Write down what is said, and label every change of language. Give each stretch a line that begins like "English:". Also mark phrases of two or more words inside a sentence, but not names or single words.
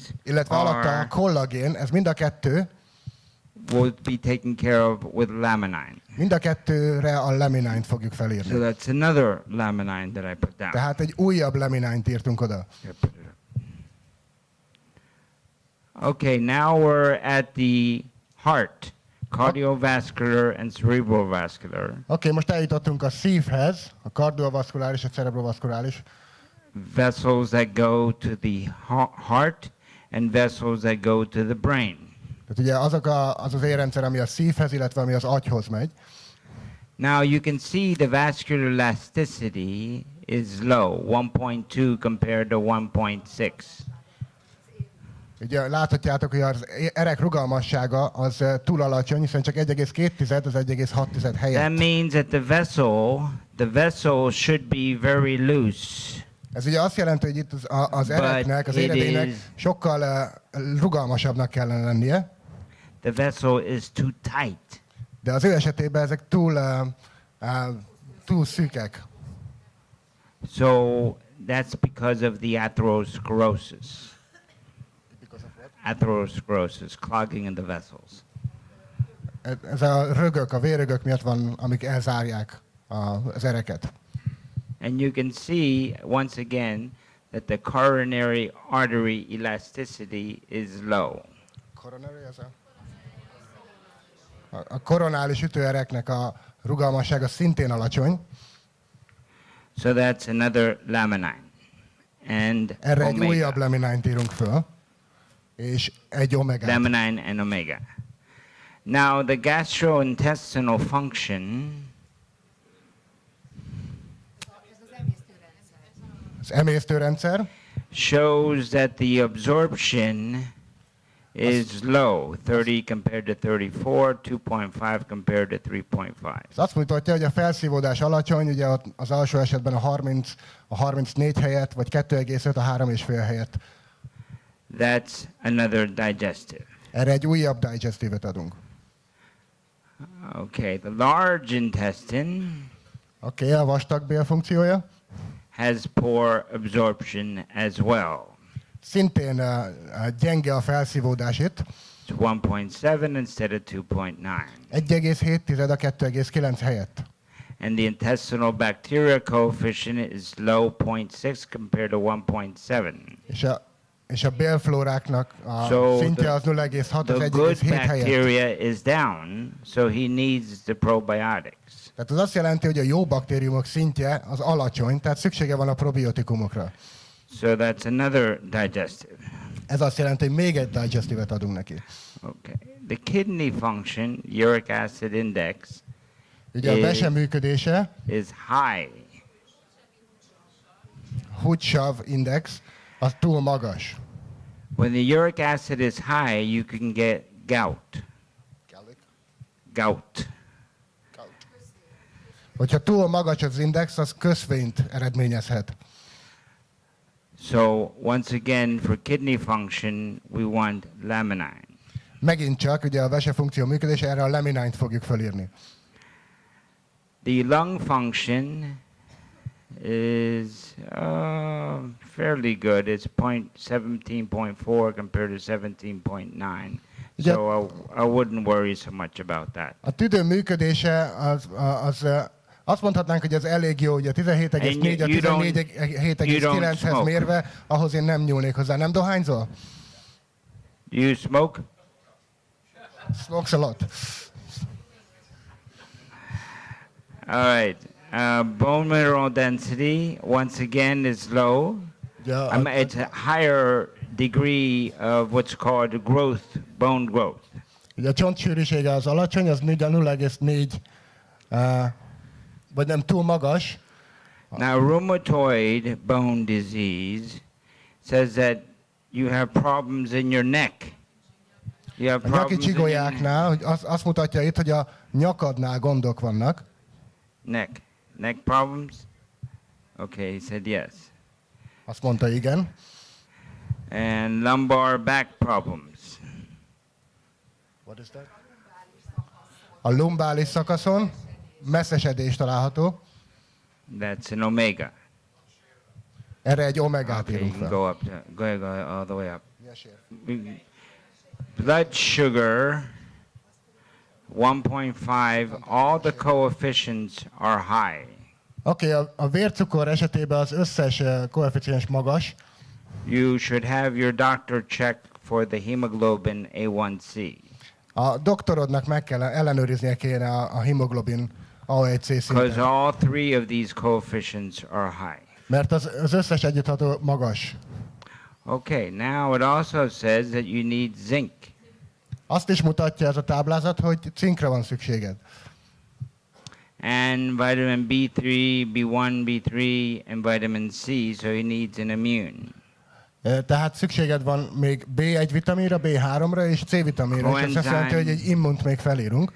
Hungarian: illetve alatta a kollagén, ez mind a kettő,
English: will be taken care of with laminine.
Hungarian: mind a kettőre a laminányt fogjuk
English: So
Hungarian: felírni.
English: that's another laminine that I put down.
Hungarian: Tehát egy újabb laminányt írtunk oda.
English: Here, put it up. Okay, now we're at the heart, cardiovascular and cerebrovascular.
Hungarian: Oké, most eljutottunk a szívhez, a kardiovaszkuláris, a cerebrovaszkuláris,
English: Vessels that go to the heart and vessels that go to the brain.
Hungarian: tehát ugye az az érrendszer, ami a szívhez, illetve ami az agyhoz megy.
English: Now you can see the vascular elasticity is low, 1.2 compared to 1.6.
Hungarian: Ugye láthatjátok, hogy az erek rugalmassága az túl alacsony, hiszen csak 1,2 az 1,6
English: That
Hungarian: helyett.
English: means that the vessel should be very loose.
Hungarian: Ez ugye azt jelenti, hogy itt az ereknek, az
English: But it
Hungarian: éredének
English: is-
Hungarian: sokkal rugalmasabbnak kellene lennie,
English: The vessel is too tight.
Hungarian: de az ő esetében ezek túl szűkek.
English: So that's because of the atherosclerosis. Atherosclerosis, clogging in the vessels.
Hungarian: Ez a rögök, a vérrögök miatt van, amik elzárják az ereket.
English: And you can see, once again, that the coronary artery elasticity is low.
Hungarian: A koronális ütőereknek a rugalmassága szintén alacsony.
English: So that's another laminine. And
Hungarian: Erre egy
English: omega.
Hungarian: újabb laminányt írunk föl, és egy omegát.
English: Laminine and omega. Now the gastrointestinal function
Hungarian: Az emésztőrendszer
English: shows that the absorption is low, 30 compared to 34, 2.5 compared to 3.5.
Hungarian: ez azt mutatja, hogy a felszívódás alacsony, ugye az alsó esetben a 34 helyett, vagy 2,5 a 3,5 helyett.
English: That's another digestive.
Hungarian: Erre egy újabb digestívet adunk.
English: Okay, the large intestine
Hungarian: Oké, a vastagbél funkciója.
English: has poor absorption as well.
Hungarian: Szintén gyenge a felszívódás itt.
English: It's 1.7 instead of 2.9.
Hungarian: 1,7 a 2,9 helyett.
English: And the intestinal bacteria coefficient is low, 0.6 compared to 1.7.
Hungarian: És a bélflóráknak a
English: So
Hungarian: szintje az 0,6 az
English: The good
Hungarian: 1,7 helyett.
English: bacteria is down, so he needs the probiotics.
Hungarian: Tehát az azt jelenti, hogy a jó baktériumok szintje az alacsony, tehát szüksége van a probiotikumokra.
English: So that's another digestive.
Hungarian: Ez azt jelenti, hogy még egy digestívet adunk neki.
English: Okay. The kidney function, uric acid index,
Hungarian: Ugye a vese működése,
English: is high.
Hungarian: Hutsav index, az túl magas.
English: When the uric acid is high, you can get gout. Gout.
Hungarian: Hogyha túl magas az index, az köszvényt eredményezhet.
English: So once again, for kidney function, we want laminine.
Hungarian: Megint csak, ugye a vese funkció működése, erre a laminányt fogjuk fölírni.
English: The lung function is fairly good. It's 17.4 compared to 17.9. Yeah. So I wouldn't worry so much about that.
Hungarian: A tüdő működése az azt mondhatnánk, hogy ez elég jó, ugye 17,4 a
English: You don't
Hungarian: 17,9-hez
English: smoke.
Hungarian: mérve, ahhoz én nem nyúlnék hozzá. Nem dohányzol?
English: Do you smoke? Smokes a lot. All right. Bone mineral density, once again, is low.
Hungarian: Ugye
English: It's a higher degree of what's called growth, bone growth.
Hungarian: ugye a csontsűrűsége az alacsony, az 0,4, vagy nem túl magas.
English: Now, rheumatoid bone disease says that you have problems in your neck. You have
Hungarian: A nyaki
English: problems in your
Hungarian: csigolyáknál, hogy azt mutatja itt, hogy a nyakadnál gondok vannak.
English: neck. Neck problems? Okay, he said yes.
Hungarian: Azt mondta, igen.
English: And lumbar back problems. What is that?
Hungarian: A lumbális szakaszon messzesedés található.
English: That's an omega.
Hungarian: Erre egy omegát
English: Okay, you
Hungarian: írunk
English: can
Hungarian: fel.
English: go up, go all the way up. Blood sugar, 1.5, all the coefficients are high.
Hungarian: Oké, a vércukor esetében az összes koeficiens magas.
English: You should have your doctor check for the hemoglobin A1C.
Hungarian: A doktorodnak meg kell ellenőriznie kéne a hemoglobin A1C
English: Because
Hungarian: szintet.
English: all three of these coefficients are high.
Hungarian: Mert az összes együttható magas.
English: Okay, now it also says that you need zinc.
Hungarian: Azt is mutatja ez a táblázat, hogy cinkre van szükséged.
English: And vitamin B3, B1, B3, and vitamin C, so he needs an immune.
Hungarian: Tehát szükséged van még B1 vitaminra, B3-ra és C vitaminra, és ez azt jelenti, hogy egy immunt még felírunk.